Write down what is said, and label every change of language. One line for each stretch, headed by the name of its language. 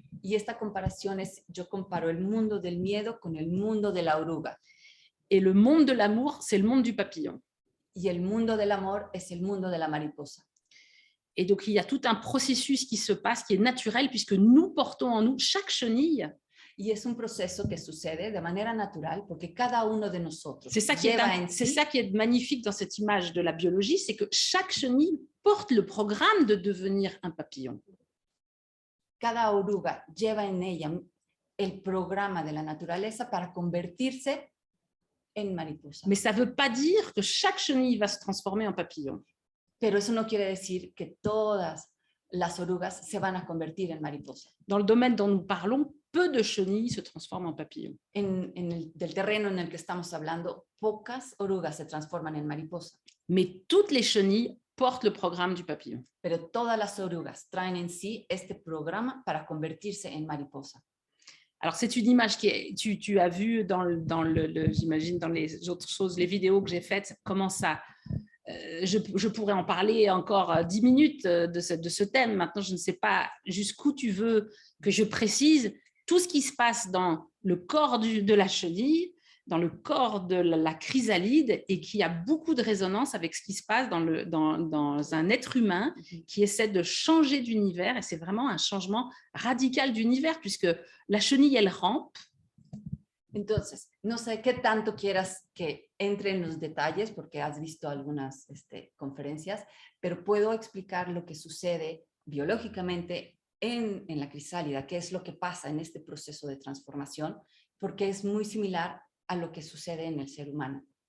Spanish: Y esta comparación es, yo comparo el mundo del miedo con el mundo de la oruga.
French: Et le monde de l'amour, c'est le monde du papillon.
Spanish: Y el mundo del amor es el mundo de la mariposa.
French: Et donc, il y a tout un processus qui se passe, qui est naturel, puisque nous portons en nous, chaque chenille.
Spanish: Y es un proceso que sucede de manera natural porque cada uno de nosotros
French: C'est ça qui est magnifique dans cette image de la biologie, c'est que chaque chenille porte le programme de devenir un papillon.
Spanish: Cada oruga lleva en ella el programa de la naturaleza para convertirse en mariposa.
French: Mais ça ne veut pas dire que chaque chenille va se transformer en papillon.
Spanish: Pero eso no quiere decir que todas las orugas se van a convertir en mariposa.
French: Dans le domaine dont nous parlons, peu de chenilles se transforment en papillon.
Spanish: Del terreno en el que estamos hablando, pocas orugas se transforman en mariposa.
French: Mais toutes les chenilles portent le programme du papillon.
Spanish: Pero todas las orugas traen en sí este programa para convertirse en mariposa.
French: Alors, c'est une image tu as vu j'imagine, dans les autres choses, les vidéos que j'ai faites, comment ça... je pourrais en parler encore 10 minutes de ce thème. Maintenant, je ne sais pas jusqu'où tu veux que je précise tout ce qui se passe dans le corps de la chenille, dans le corps de la chrysalide, et qui a beaucoup de résonance avec ce qui se passe dans un être humain qui essaie de changer d'univers. Et c'est vraiment un changement radical d'univers, puisque la chenille, elle rampe.
Spanish: Entonces, no sé qué tanto quieras que entre en los detalles, porque has visto algunas conferencias, pero puedo explicar lo que sucede biológicamente en la crisálida, qué es lo que pasa en este proceso de transformación, porque es muy similar a lo que sucede en el ser humano.